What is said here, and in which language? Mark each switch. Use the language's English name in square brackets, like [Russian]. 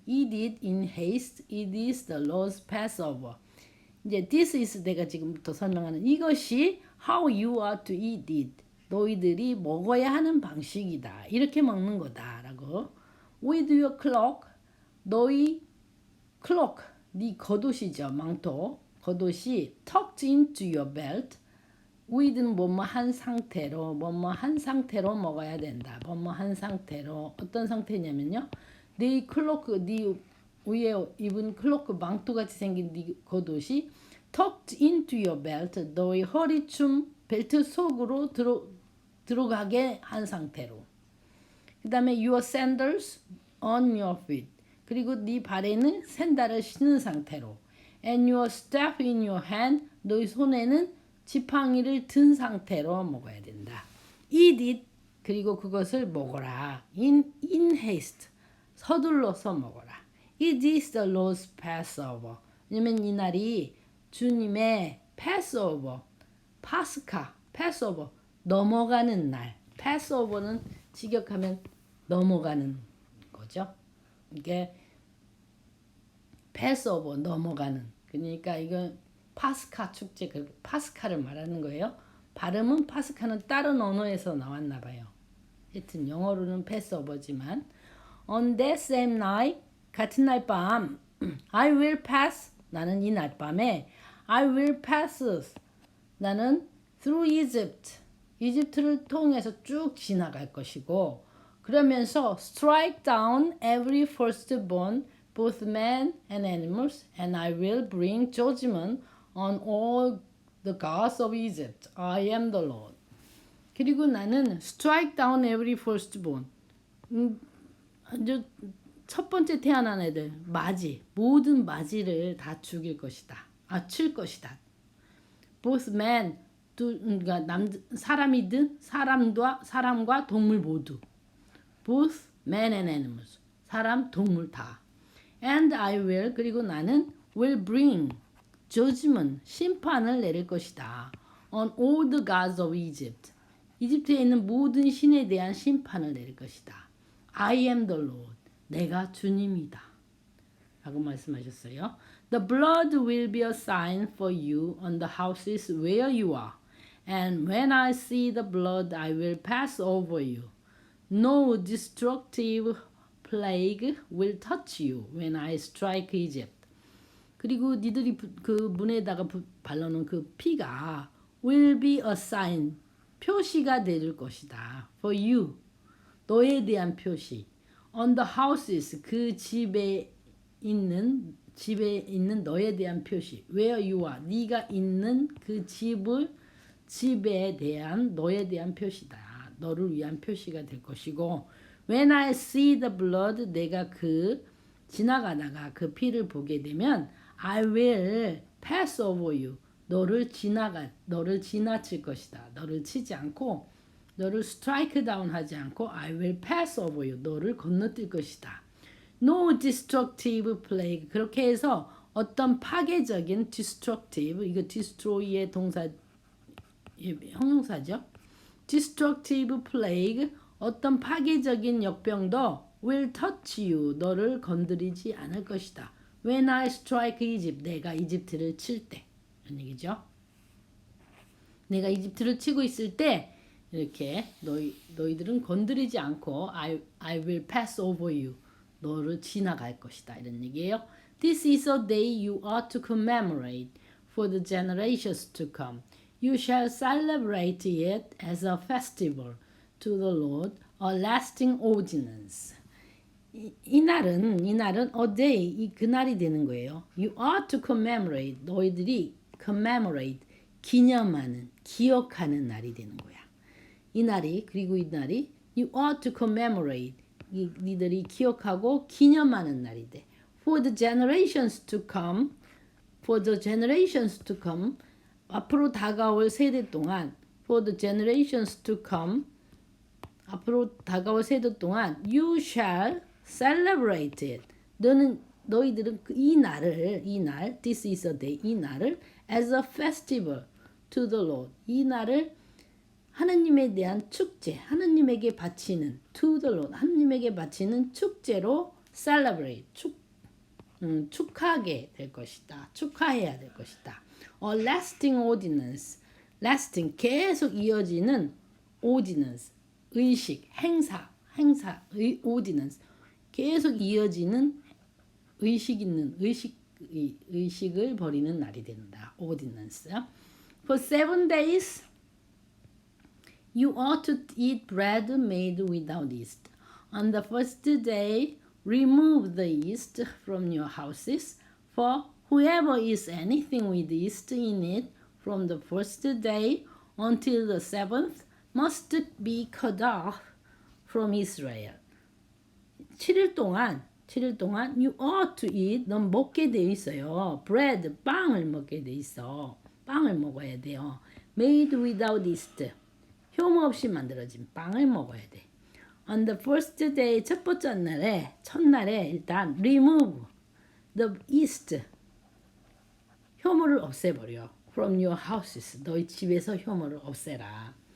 [English] Eat it in haste. It is the Lord's Passover. [Korean] 이제 [English] this is [Korean] 내가 지금부터 설명하는 이것이 [English] how you are to eat it. [Korean] 너희들이 먹어야 하는 방식이다. 이렇게 먹는 거다라고. [English] With your cloak, [Korean] 너희 [English] cloak, [Korean] 네 겉옷이죠. 망토. 겉옷이 [English] tucked into your belt. [Korean] with는 뭐뭐한 상태로 먹어야 된다. 뭐뭐한 상태로 어떤 상태냐면요. 네 클로크 네 위에 입은 클로크 망토같이 생긴 네 겉옷이 [English] tucked into your belt [Korean] 너의 허리춤 벨트 속으로 들어가게 한 상태로. 그 다음에 [English] your sandals on your feet [Korean] 그리고 네 발에는 샌들을 신은 상태로. [English] And your staff in your hand [Korean] 너의 손에는 지팡이를 든 상태로 먹어야 된다. [English] Eat it [Korean] 그리고 그것을 먹어라. [English] In haste [Korean] 서둘러서 먹어라. [English] It is the Lord's Passover. [Korean] 왜냐면 이 날이 주님의 Passover, 파스카, Passover 넘어가는 날. Passover는 직역하면 넘어가는 거죠. 이게 Passover 넘어가는. 그러니까 이건 파스카 축제, 파스카를 말하는 거예요. 발음은 파스카는 다른 언어에서 나왔나 봐요. 하여튼 영어로는 패스오버지만 [English] on that same night [Korean] 같은 날 밤 [English] I will pass [Korean] 나는 이 날 밤에 [English] I will pass 나는 through Egypt [Korean] 이집트를 통해서 쭉 지나갈 것이고 그러면서 [English] strike down every firstborn both men and animals and I will bring judgment on all the gods of Egypt. I am the Lord. [Korean] 그리고 나는 [English] strike down every firstborn. [Korean] 아주 첫 번째 태어난 애들 맞이 모든 맞이를 다 죽일 것이다. 칠 것이다. [English] Both men [Korean] 그러니까 사람이든 사람과 동물 모두. [English] Both men and animals. [Korean] 사람 동물 다. [English] And I will [Korean] 그리고 나는 [English] will bring judgment [Korean] 심판을 내릴 것이다. [English] On all the gods of Egypt. [Korean] 이집트에 있는 모든 신에 대한 심판을 내릴 것이다. [English] I am the Lord. [Korean] 내가 주님이다. 라고 말씀하셨어요. [English] The blood will be a sign for you on the houses where you are. And when I see the blood, I will pass over you. No destructive plague will touch you when I strike Egypt. [Korean] 그리고 니들이 그 문에다가 발라놓은 그 피가 [English] will be a sign, [Korean] 표시가 될 것이다. [English] For you, [Korean] 너에 대한 표시. [English] On the houses, [Korean] 그 집에 있는 너에 대한 표시. [English] Where you are, [Korean] 네가 있는 그 집에 대한 너에 대한 표시다. 너를 위한 표시가 될 것이고, [English] when I see the blood, [Korean] 내가 지나가다가 그 피를 보게 되면, [English] I will pass over you. [Korean] 너를 지나칠 것이다. 너를 치지 않고, 너를 [English] strike down [Korean] 하지 않고, [English] I will pass over you. [Korean] 너를 건너뛸 것이다. [English] No destructive plague. [Korean] 그렇게 해서 어떤 파괴적인 destructive, 이거 destroy의 형용사죠. [English] destructive plague, [Korean] 어떤 파괴적인 역병도 [English] will touch you, [Korean] 너를 건드리지 않을 것이다. [English] When I strike Egypt, [Korean] 내가 이집트를 칠 때, 이런 얘기죠. 내가 이집트를 치고 있을 때 이렇게 너희들은 건드리지 않고 [English] I will pass over you, [Korean] 너를 지나갈 것이다, 이런 얘기예요. [English] This is a day you ought to commemorate for the generations to come. You shall celebrate it as a festival to the Lord, a lasting ordinance. [Korean] 이 날은 [English] a day, [Korean] 그날이 되는 거예요. [English] You ought to commemorate, [Korean] 너희들이 commemorate, 기억하는 날이 되는 거야. 그리고 이 날이 [English] you ought to commemorate, [Korean] 니들이 기억하고 기념하는 날이 돼. [English] For the generations to come, [Korean] 앞으로 다가올 세대 동안, [English] for the generations to come, 앞으로 다가올 세대 동안, you shall celebrate it. [Korean] 너희들은 이 날, [English] this is a day, [Korean] 이 날을 [English] as a festival to the Lord. [Korean] 이 날을 하나님에 대한 축제, 하나님에게 바치는 [English] to the Lord, [Korean] 하나님에게 바치는 축제로 celebrate, 축하하게 될 것이다. 축하해야 될 것이다. [English] A lasting ordinance, [Korean] lasting, 계속 이어지는 ordinance, 의식, 행사, ordinance, 계속 이어지는 의식을 벌이는 날이 된다. [English] ordinance. For 7 days you ought to eat bread made without yeast. On the first day remove the yeast from your houses, for whoever eats anything with yeast in it from the first day until the seventh must be cut off from Israel. [Korean] 7일 동안 [English] you ought to eat, [Korean] 넌 먹게 돼 있어요. bread, 빵을 먹게 돼 있어. 빵을 먹어야 돼요. [English] made without yeast, [Korean] 효모 없이 만들어진 빵을 먹어야 돼. [English] On the first day, [Korean] 첫날에 일단 [English] remove the yeast, [Korean] 효모를 없애버려. [English] from your houses, [Korean] 너희 집에서 효모를 없애라.